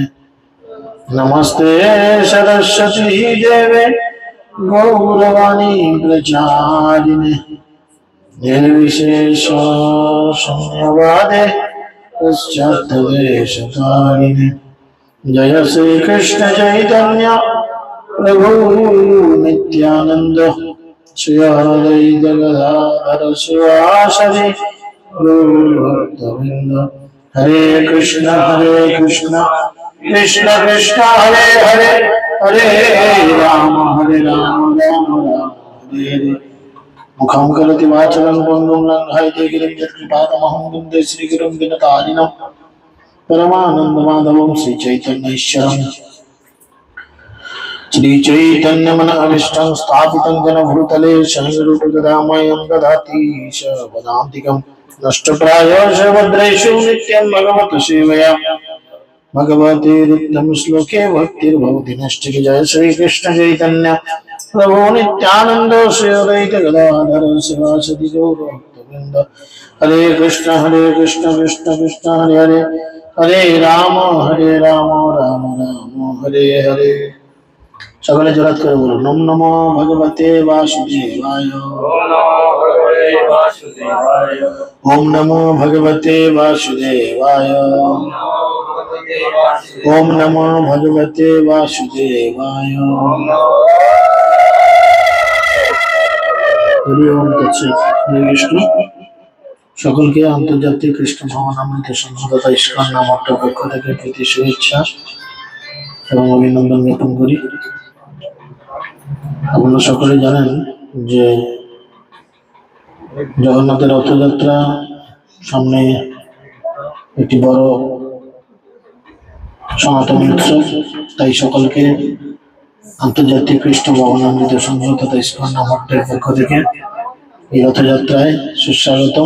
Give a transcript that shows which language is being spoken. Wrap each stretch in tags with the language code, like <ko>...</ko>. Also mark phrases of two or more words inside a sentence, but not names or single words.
<sa>नमस्ते सरस्वती देवे गौरवाणी प्रचारिणे निर्विशेष शून्यवादे पश्चात्देशकारिणे। जय श्री कृष्ण चैतन्य प्रभु नित्यानंद श्री अद्वैत गदाधर शिवासदि गौरभक्तवृंद। हरे कृष्ण कृष्ण कृष्ण हरे हरे, हरे राम राम राम हरे हरे। मुखं करोति वाचालं पङ्गुं लङ्घयते गिरिं यत्कृपातमहं वन्दे श्रीगुरुं दिनतारिणं परमानन्दमाधवं श्रीचैतन्येश्वरम्। श्रीचैतन्यमनःभीष्टं स्थापितं येन भूतले शयनरूपगदामयं ददाति च वदान्तिकं। नष्टप्रायश भद्रेषु नित्यं भगवतः सेवया भगवते नित्यं श्लोके भक्तिर्भवति नष्टिक। जय श्री कृष्ण चैतन्य प्रभु नित्यानंद श्री अद्वैत गदाधर शिवासदि गौरभक्तवृंद। हरे कृष्ण कृष्ण कृष्ण हरे हरे, हरे राम राम राम हरे हरे।</sa> <bn>সকলে জোরাত করে বলুন</bn> <sa>নম নমো ভগবতে বাসুদেবায়। ওম নমো ভগবতে বাসুদেবায়। ওম নমো ভগবতে বাসুদেবায়। হরি ওম তৎসৎ। হরে কৃষ্ণ।</sa> <bn>সকলকে আন্তর্জাতিক কৃষ্ণ ভবনামৃত সংঘ তথা ইস্কন নামক পক্ষ থেকে প্রীতি শুভেচ্ছা এবং অভিনন্দন জ্ঞাপন করি। আপনারা সকলে জানেন যে জগন্নাথের রথযাত্রা সামনে একটি বড় সনাতনী উৎসব, তাই সকলকে আন্তর্জাতিক কৃষ্ণ ভবনামৃত সংঘ তথা ইস্কন নামকের পক্ষ থেকে এই রথযাত্রায় সুস্বাগতম।</bn>